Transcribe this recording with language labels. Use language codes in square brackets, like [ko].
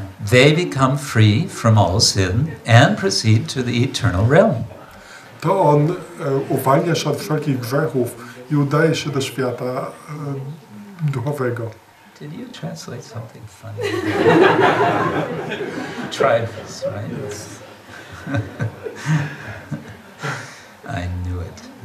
[en] they become free from all sin and proceed to the eternal realm. [pl] To on uwalnia się od wszelkich grzechów i udaje się do świata duchowego. [en] Did you translate something funny? Tribes, right? I knew it.